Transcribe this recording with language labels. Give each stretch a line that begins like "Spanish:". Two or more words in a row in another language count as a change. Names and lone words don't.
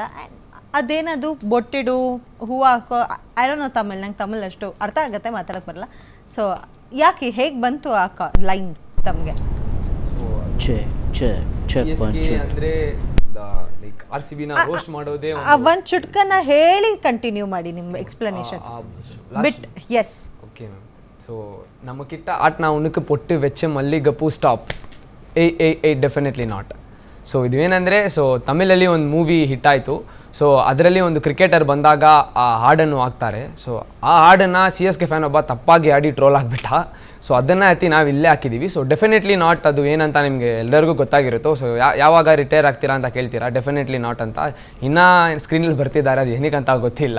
Kannada: ಅದೇನದು ಬೊಟ್ಟಿಡು ಹೂವು ಹಾಕೋ
English: I don't know Tamil,
Kannada: ನಂಗೆ ತಮಿಳ್ ಅಷ್ಟು ಅರ್ಥ ಆಗುತ್ತೆ, ಮಾತಾಡೋಕ್ಕೆ ಬರಲ್ಲ. ಸೊ ಯಾಕೆ ಹೇಗೆ ಬಂತು ಆ ಲೈನ್ ತಮಗೆ? ಅಂದರೆ ಲೈಕ್ RCB ನ ರೋಸ್ಟ್ ಮಾಡೋದೇ ಒಂದು ಚುಟ್ಕನ್ನ ಹೇಳಿ ಕಂಟಿನ್ಯೂ ಮಾಡಿ ನಿಮ್ಮ
English: explanation bit.
Kannada: ಎಸ್
English: okay ma'am.
Tamil: ஸோ நம்மக்கிட்ட ஆட்டினா உனக்கு பொட்டு வச்ச மல்லிகைப்பூ
English: stop definitely not.
Kannada: ಸೊ ಇದೇನೆಂದರೆ, ಸೊ ತಮಿಳಲ್ಲಿ ಒಂದು ಮೂವಿ ಹಿಟ್ ಆಯಿತು. ಸೊ ಅದರಲ್ಲಿ ಒಂದು ಕ್ರಿಕೆಟರ್ ಬಂದಾಗ ಆ ಹಾಡನ್ನು ಹಾಕ್ತಾರೆ. ಸೊ ಆ ಹಾಡನ್ನು CSK ಫ್ಯಾನ್ ಒಬ್ಬ ತಪ್ಪಾಗಿ ಆಡಿ ಟ್ರೋಲ್ ಆಗಿಬಿಟ್ಟ. ಸೊ ಅದನ್ನು ಎತ್ತಿ ನಾವು ಇಲ್ಲೇ ಹಾಕಿದ್ದೀವಿ.
English: so definitely not
Kannada: ಅದು ಏನಂತ ನಿಮಗೆ ಎಲ್ಲರಿಗೂ ಗೊತ್ತಾಗಿರುತ್ತೋ. ಸೊ ಯಾವಾಗ ರಿಟೈರ್ ಆಗ್ತೀರಾ ಅಂತ ಕೇಳ್ತೀರಾ,
English: definitely not
Kannada: ಅಂತ ಇನ್ನೂ ಸ್ಕ್ರೀನಲ್ಲಿ ಬರ್ತಿದ್ದಾರೆ, ಅದು ಏನಕ್ಕಂತ ಗೊತ್ತಿಲ್ಲ.